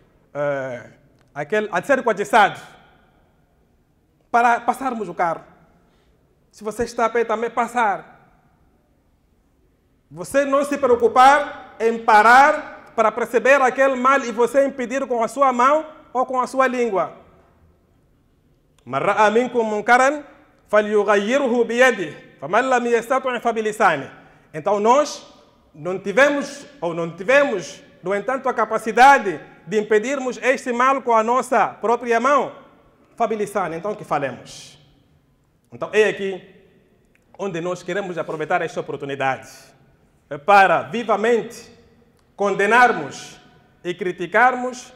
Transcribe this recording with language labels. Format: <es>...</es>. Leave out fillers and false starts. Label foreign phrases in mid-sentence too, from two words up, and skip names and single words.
<pt>A ser coagiçado para passarmos o carro. Se você está a pé, também passar. Você não se preocupar em parar para perceber aquele mal e você impedir com a sua mão ou com a sua língua.</pt> <ar>من رأى منكم منكرا فليغيره بيده فمن لم يستطع فبلسانه.</ar> <pt>Então nós não tivemos, no entanto, a capacidade de impedirmos este mal com a nossa própria mão. Fabilisanihi, então que falemos. Então é aqui onde nós queremos aproveitar esta oportunidade para vivamente condenarmos e criticarmos</pt>